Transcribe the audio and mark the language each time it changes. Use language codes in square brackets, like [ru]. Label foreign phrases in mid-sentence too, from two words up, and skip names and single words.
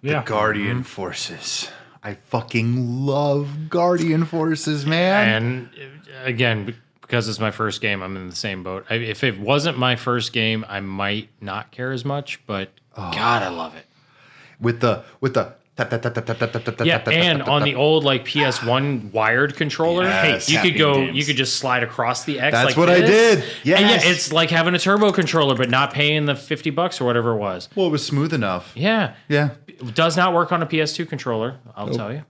[en] The Guardian Forces. I fucking love Guardian Forces, man. And again, because it's my first game, I'm in the same boat. If it wasn't my first game, I might not care as much, but God, I love it. With the tap, tap, tap, tap, tap, tap, tap, tap, Yeah, tap, tap, and tap, on tap. the old like PS1 wired controller, Yes. you could Tapping games. you could just slide across the X. That's like what I this. did. Yes. And yeah, it's like having a turbo controller, but not paying the $50 or whatever it was. Well, it was smooth enough. Yeah, Yeah. it does not work on a PS2 controller. I'll tell you.